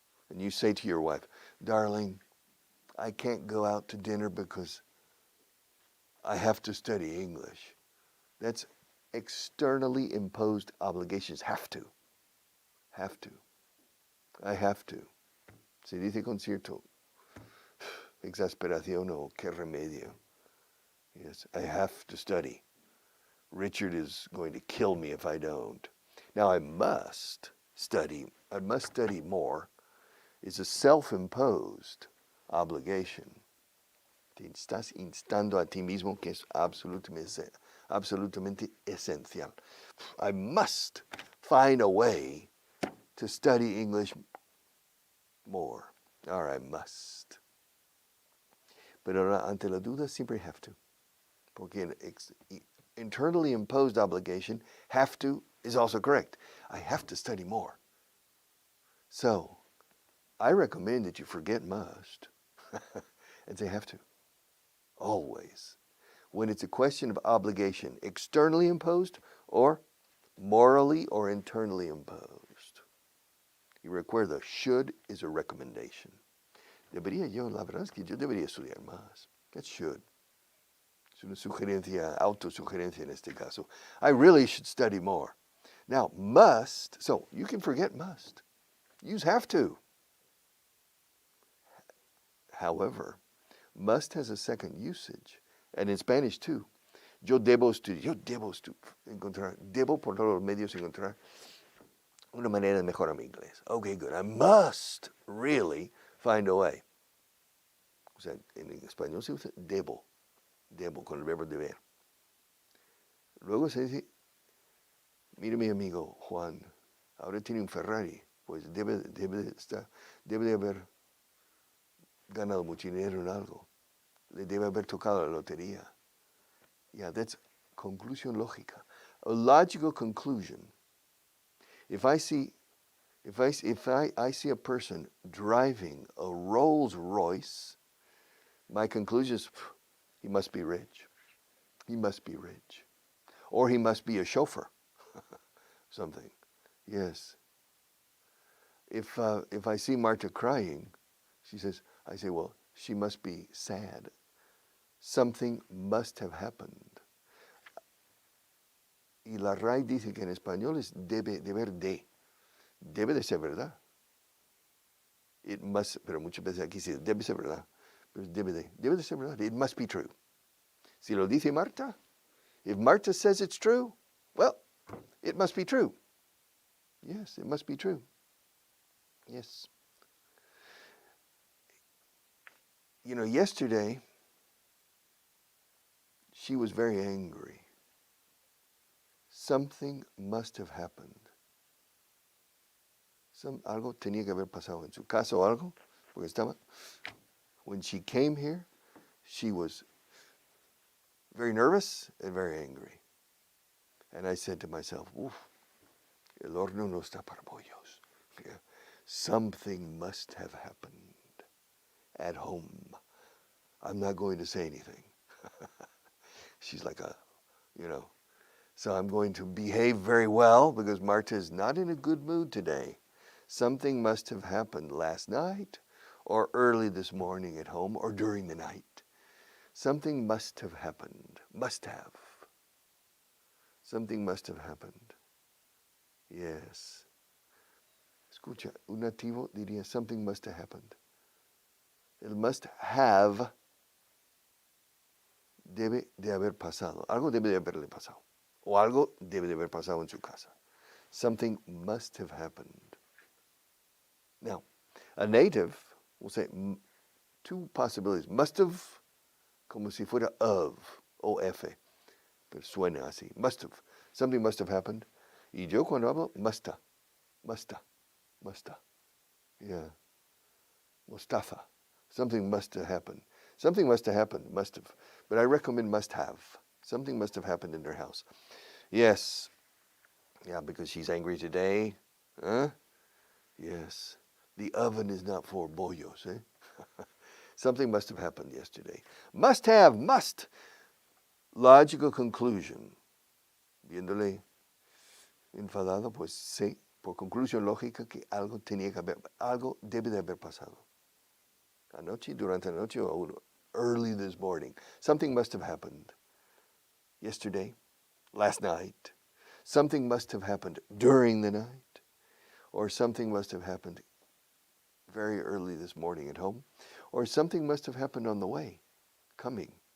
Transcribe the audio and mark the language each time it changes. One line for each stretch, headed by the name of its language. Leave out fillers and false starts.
English: And you say to your wife, darling, I can't go out to dinner because I have to study English. That's externally imposed obligations. Have to. Have to. I have to.
Spanish: Se dice con cierto exasperación o qué remedio.
English: Yes, I have to study. Richard is going to kill me if I don't. Now I must study. I must study more. It's a self-imposed obligation.
Spanish: Te estás instando a ti mismo que es absolutamente esencial.
English: I must find a way to study English more. Or I must.
Spanish: Pero ante la duda siempre
English: have to.
Spanish: Porque
English: internally imposed obligation, have to, is also correct. I have to study more. So, I recommend that you forget must and say have to. Always. When it's a question of obligation, externally imposed or morally or internally imposed. You
Spanish: recuerda,
English: should is a recommendation.
Spanish: Debería yo, la verdad es que yo debería estudiar más.
English: That should.
Spanish: Es una sugerencia, autosugerencia en este caso.
English: I really should study more. Now, must, so you can forget must. Use have to. However, must has a second usage, and in Spanish too. Yo debo encontrar, debo por todos los medios encontrar una manera de mejorar mi inglés. Okay, good. I must really find a way.
Spanish: O sea, en español se usa debo con el verbo deber. Luego se dice, mire mi amigo Juan, ahora tiene un Ferrari, pues debe de haber ganado mucho dinero en algo. Le debe haber tocado la lotería.
English: Yeah, that's
Spanish: conclusión lógica.
English: A logical conclusion. If I see a person driving a Rolls Royce, my conclusion is he must be rich. He must be rich. Or he must be a chauffeur. Something. Yes. If I see Marta crying, I say, well, she must be sad. Something must have happened.
Spanish: Y la RAI dice que en español es deber de. Debe de ser verdad.
English: It must,
Spanish: pero muchas veces aquí sí, debe ser verdad. Pero debe de ser verdad.
English: It must be true.
Spanish: Si lo dice Marta,
English: if Marta says it's true, well, it must be true. Yes, it must be true. Yes. You know, yesterday, she was very angry. Something must have happened.
Spanish: Algo tenía que haber pasado en su casa o algo, porque estaba.
English: When she came here, she was very nervous and very angry. And I said to myself,
Spanish: "Uf, el horno no está para pollos."
English: Yeah. Something must have happened at home. I'm not going to say anything. She's like so I'm going to behave very well because Marta is not in a good mood today. Something must have happened last night or early this morning at home or during the night. Something must have happened. Must have. Something must have happened. Yes.
Spanish: Escucha, un nativo diría
English: something must have happened.
Spanish: El
English: must have
Spanish: debe de haber pasado. Algo debe de haberle pasado. O algo debe de haber pasado en su casa.
English: Something must have happened. Now, a native will say two possibilities. Must have,
Spanish: como si fuera of, O-F. Pero suena así.
English: Must have. Something must have happened.
Spanish: Y yo cuando hablo, musta.
English: Yeah. Mustafa. Something must have happened. Something must have happened. Must have. But I recommend must have. Something must have happened in their house. Yes. Yeah, because she's angry today. Huh? Yes. The oven is not for bollos, eh? Something must have happened yesterday. Must have, must. Logical conclusion.
Spanish: Viéndole enfadado, pues sí, por conclusión lógica que algo debe de haber pasado. Anoche, durante la noche,
English: or early this morning. Something must have happened. Yesterday, last night. Something must have happened during the night. Or something must have happened very early this morning at home. Or something must have happened on the way, coming.